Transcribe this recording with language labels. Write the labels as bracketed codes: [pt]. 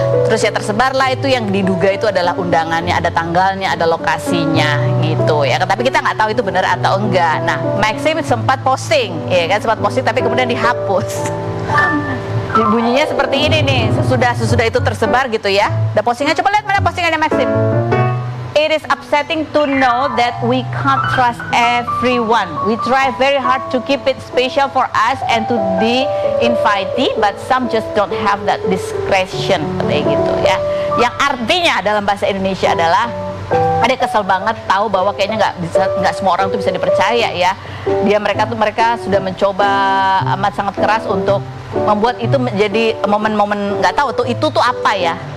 [id] Terus ya tersebarlah itu yang diduga itu adalah undangannya, ada tanggalnya, ada lokasinya gitu ya. Tapi kita nggak tahu itu benar atau enggak. Nah, Maxim sempat posting, ya kan, sempat posting tapi kemudian dihapus. Bunyinya seperti ini nih, sesudah itu tersebar gitu ya. Ada postingan, coba lihat mana postingannya Maxim. [en] It is upsetting to know that we can't trust everyone. We try very hard to keep it special for us and to the invitee, but some just don't have that discretion, [id] kayak gitu ya. Yang artinya dalam bahasa Indonesia adalah ada kesel banget tahu bahwa kayaknya nggak semua orang tuh bisa dipercaya ya. Mereka sudah mencoba amat sangat keras untuk membuat itu menjadi momen-momen nggak tahu tuh itu tuh apa ya.